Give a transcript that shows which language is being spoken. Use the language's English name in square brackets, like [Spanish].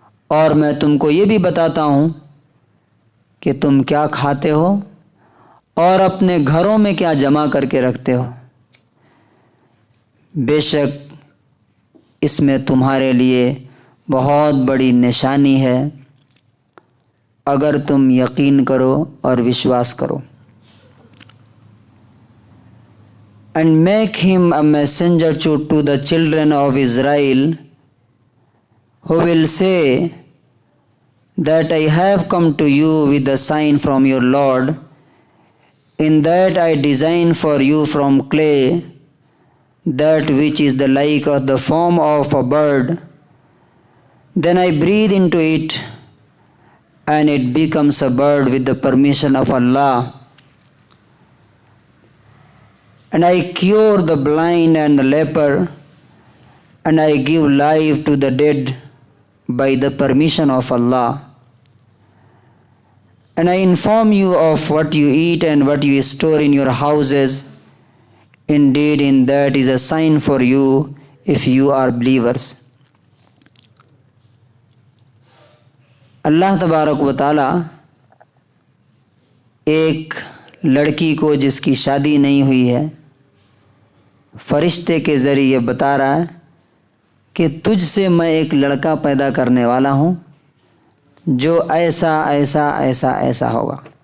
[Urdu] اور میں تم کو یہ بھی بتاتا ہوں کہ تم کیا کھاتے ہو اور اپنے گھروں میں کیا جمع کر کے رکھتے ہو. بے شک اس میں تمہارے لیے بہت بڑی نشانی ہے اگر تم یقین کرو اور وشواس کرو. [English] And make him a messenger to the children of Israel, who will say that I have come to you with a sign from your Lord, in that I design for you from clay that which is the like of the form of a bird. Then I breathe into it, and it becomes a bird with the permission of Allah. And I cure the blind and the leper, and I give life to the dead by the permission of Allah. And I inform you of what you eat and what you store in your houses. Indeed, in that is a sign for you if you are believers. [Urdu] اللہ تبارک و تعالی ایک لڑکی کو جس کی شادی نہیں ہوئی ہے فرشتے کے ذریعے بتا رہا ہے کہ تجھ سے میں ایک لڑکا پیدا کرنے والا ہوں جو ایسا ایسا ایسا ایسا ہوگا.